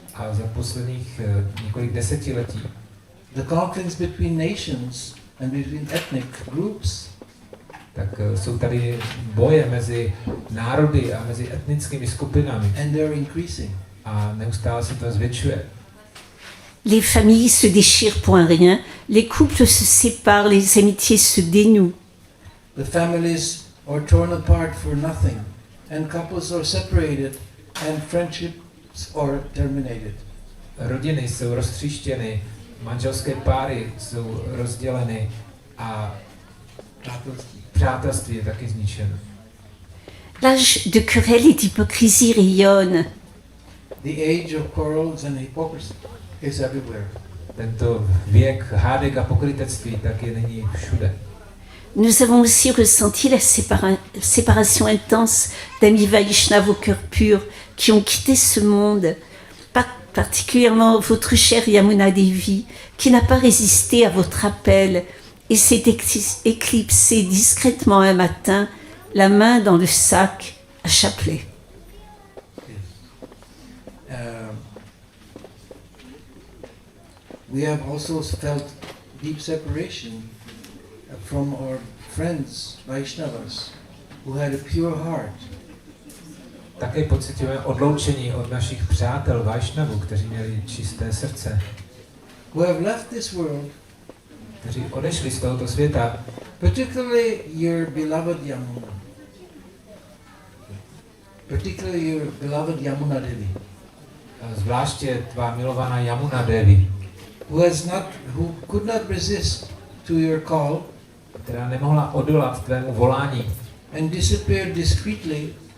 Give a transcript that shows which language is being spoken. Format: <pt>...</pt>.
<cs>A za posledních několik desetiletí</cs> <en>the conflicts between nations and between ethnic groups</en> <cs>tak jsou tady boje mezi národy a mezi etnickými skupinami.</cs> <en>and they're increasing.</en> <cs>A neustále se to zvětšuje.</cs> <fr>Les familles se déchirent pour un rien, les couples se séparent, les amitiés se dénouent.</fr> <en>The families are torn apart for nothing, and couples are separated, and friendships are terminated.</en> <cs>Rodiny jsou roztříštěny, manželské páry jsou rozděleny a přátelství je taky zničeno.</cs> <fr>L'âge de querelle et d'hypocrisie rayonne.</fr> <en>The age of quarrels and hypocrisy is everywhere.</en> <cs>Tento věk hádek a pokrytectví tak je nyní všude.</cs> <fr>Nous avons aussi ressenti la séparation intense d'amis Vaishnavas au cœur pur qui ont quitté ce monde, particulièrement votre chère Yamuna Devi, qui n'a pas résisté à votre appel et s'est éclipsée discrètement un matin, la main dans le sac à chapelet.</fr> <en>We have also felt deep separation from our friends, Vaishnavas, who had a pure heart.</en> <cs>Také pocitujeme odloučení od našich přátel Vaishnavů, kteří měli čisté srdce,</cs> <en>Who have left this world,</en> <cs>kteří odešli z tohoto světa,</cs> <en>particularly your beloved Yamuna. Particularly your beloved Yamuna Devi,</en> <cs>zvláště tvá milovaná Yamuna Devi,</cs> <en>who could not resist to your call</en> <cs>která nemohla odolat tvému volání</cs> <en>and disappeared discreetly</en>